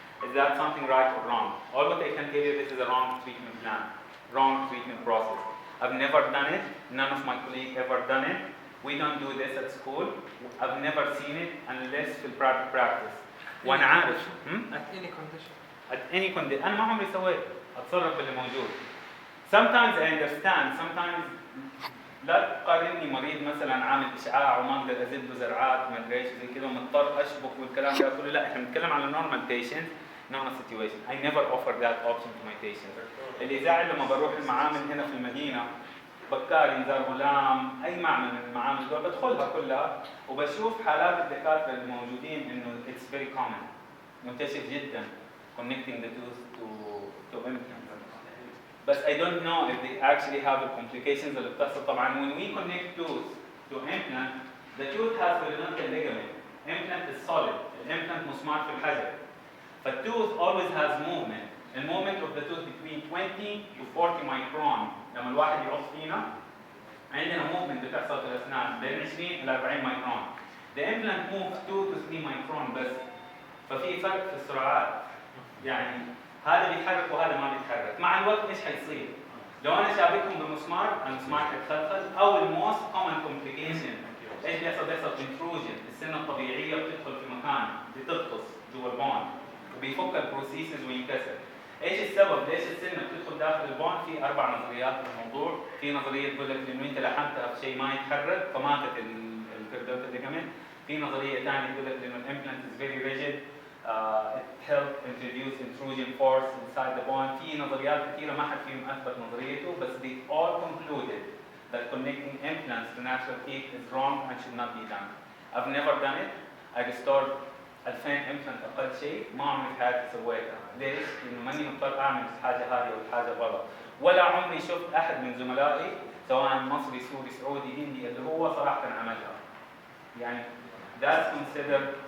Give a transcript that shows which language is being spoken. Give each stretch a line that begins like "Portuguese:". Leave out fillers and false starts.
English: Is that something right or wrong? All what I can tell you, this is a wrong treatment plan, wrong treatment process. I've never done it. None of my colleagues ever done it. We don't do this at school. I've never seen it unless في private practice.
Arabic: وأنا عارف.
English: At any condition. At any condition.
Arabic: أنا ما عمري سويت. أتصرف باللي موجود.
English: Sometimes I understand.
Arabic: Sometimes لا تقارني مريض مثلا عامل اشعاع وما اقدر ازيد له زرعات ما ادري ايش زي كذا ومضطر اشبك والكلام ده كله. لا احنا بنتكلم على
English: normal patient normal situation. I never offer that option to my patients.
Arabic: اللي يزعل لما بروح المعامل هنا في المدينه بكاري زار غلام اي معمل من المعامل دول بدخلها كلها وبشوف حالات الدكاتره الموجودين انه
English: it's very common
Arabic: منتشر جدا
English: connecting the tooth to implant. But I don't know if they actually have the complications
Arabic: اللي بتحصل.
English: طبعا when we connect tooth to implant, the tooth has periodontal ligament. Implant is solid.
Arabic: Implant مسمار في الحجر.
English: But tooth always has movement. The movement of the tooth between 20 to 40 micron.
Arabic: لما الواحد يعض فينا عندنا movement بتحصل في الأسنان بين 20 إلى 40 micron.
English: The implant moves 2 to 3 micron بس. ففي فرق في السرعات.
Arabic: يعني هذا بيتحرك وهذا ما بيتحرك. مع الوقت ايش حيصير؟ لو انا شابكهم بمسمار المسمار حيتخلخل او الموست كومن كومبليكيشن ايش بيحصل؟ بيحصل انتروجن، السنه الطبيعيه بتدخل في مكان بتغطس جوا البون وبيفك البروسيسز وينكسر. ايش السبب؟ ليش السنه بتدخل داخل البون؟ في 4 نظريات في الموضوع. في نظريه تقول لك انه انت لحمتها في شيء ما يتحرك فماتت البيريدونتال ليجامنت. في نظريه ثانيه تقول لك انه الامبلانت از فيري ريجيد
English: it helped introduce intrusion force inside the bone.
Arabic: في نظريات كثيره ما حد فيهم اثبت نظريته، بس
English: they all concluded that connecting implants to natural teeth is wrong and should not be done. I've never done it. I restored 2000
Arabic: امبلانت اقل شيء، ما عمري في حياتي سويتها. ليش؟ لانه ماني مضطر اعمل الحاجه هذه او الحاجه برا. ولا عمري شفت احد من زملائي سواء مصري سوري سعودي هندي اللي هو صراحه عملها.
English: يعني that's considered.